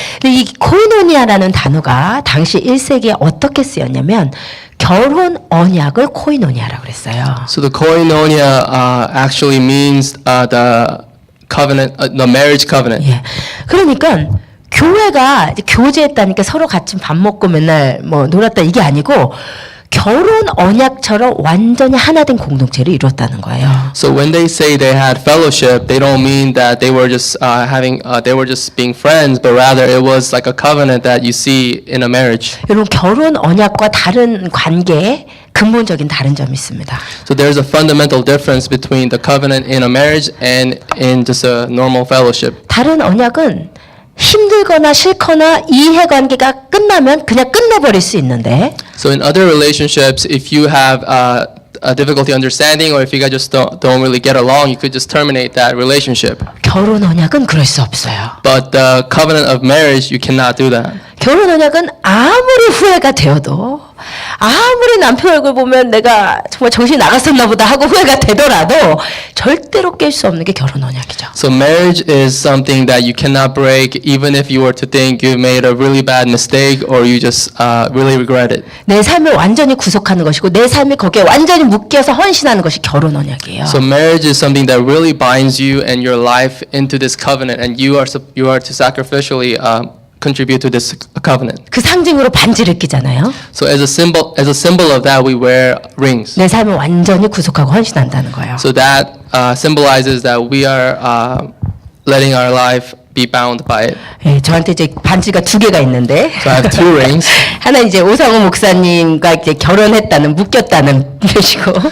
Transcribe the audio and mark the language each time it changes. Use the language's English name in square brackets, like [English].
[Korean] 근데 이 코이노니아라는 단어가 당시 1세기에 어떻게 쓰였냐면 결혼 언약을 코이노니아라고 그랬어요. [English] So the koinonia actually means the covenant, the marriage covenant. [Korean] 예. 그러니까 교회가 이제 교제했다니까 서로 같이 밥 먹고 맨날 뭐 놀았다 이게 아니고 결혼 언약처럼 완전히 하나된 공동체를 이뤘다는 거예요. [English] So when they say they had fellowship, they don't mean that they were just they were just being friends, but rather it was like a covenant that you see in a marriage. [Korean] 여러분 결혼 언약과 다른 관계에 근본적인 다른 점이 있습니다. [English] So there's a fundamental difference between the covenant in a marriage and in just a normal fellowship. [Korean] 다른 언약은 힘들거나 싫거나 이해관계가 끝나면 그냥 끝내버릴 수 있는데 [English] So in other relationships, if you have a difficulty understanding, or if you guys just don't really get along, you could just terminate that relationship. [Korean] 결혼 언약은 그럴 수 없어요. [English] But the covenant of marriage, you cannot do that. [Korean] 결혼 언약은 아무리 후회가 되어도 아무리 남편 얼굴 보면 내가 정말 정신이 나갔었나 보다 하고 후회가 되더라도 절대로 깰 수 없는 게 결혼 언약이죠. [English] So marriage is something that you cannot break, even if you were to think you made a really bad mistake or you just really regret it. [Korean] 내 삶을 완전히 구속하는 것이고 내 삶이 거기에 완전히 묶여서 헌신하는 것이 결혼 언약이에요. [English] So marriage is something that really binds you and your life into this covenant, and you are to sacrificially contribute to this covenant. [Korean] 그 상징으로 반지를 끼잖아요. [English] So as a symbol of that, we wear rings. [Korean] 내 삶을 완전히 구속하고 헌신한다는 거예요. [English] So that symbolizes that we are letting our life be bound by it. [Korean] 예, 저한테 이제 반지가 두 개가 있는데 [English] So I have two rings. [Korean] 하나 이제 오상호 목사님과 이제 결혼했다는 묶였다는 뜻이고